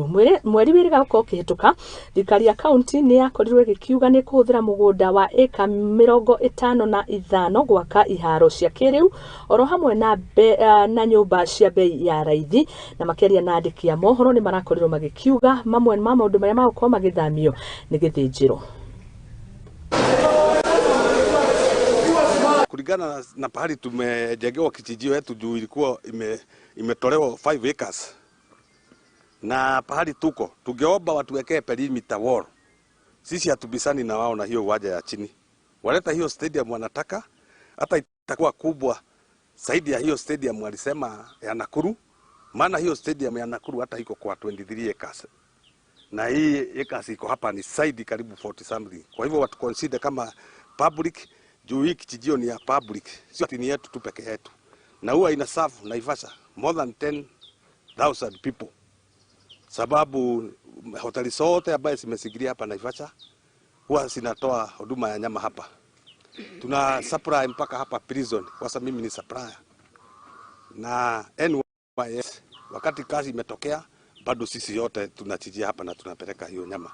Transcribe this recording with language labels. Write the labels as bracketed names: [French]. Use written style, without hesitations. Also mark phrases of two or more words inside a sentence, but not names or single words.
[Kikuyu] Mweri wĩrĩga gũkorwo ũkĩhĩtũka, thirikari ya kaunti nĩ yakorirwo ĩgĩkiuga nĩ kũhũthĩra mũgũnda wa ĩka 55 gwaka iharo cia kĩrĩu oro hamwe na nyũmba cia bei ya raithi, na makĩaria na andĩki a mohoro nĩ marakorirwo magĩkiuga mamwe ma maũndũ marĩa magũkorwo magĩthamio nĩ gĩthĩnjĩro. [Swahili] Kulingana na pahali tumejengewa kijijio yetu juu ilikuwa imetolewa 5 acres. Na pahali tuko tungeomba watuwekee [English] perimeter wall. [Swahili] Sisi hatubisani na wao na hiyo uwanja ya chini. Waleta hiyo stadium wanataka, hata itakuwa kubwa zaidi ya hiyo stadium walisema ya Nakuru. Maana hiyo stadium ya Nakuru hata iko kwa 23 acres. Na hii acres iko hapa ni side karibu 40 something. Kwa hivyo watu consider kama public, juu hii kijijio ni ya public, sio ni yetu tu peke yetu. Na huwa ina serve Naivasha [English] more than 10,000 people. [Swahili] Sababu hoteli zote ambazo zimesigilia hapa Naivasha huwa zinatoa huduma ya nyama hapa. Tuna supply mpaka hapa prison, kwa sababu mimi ni supplier. Na NYS wakati kazi imetokea bado sisi yote tunachijia hapa na tunapeleka hiyo nyama.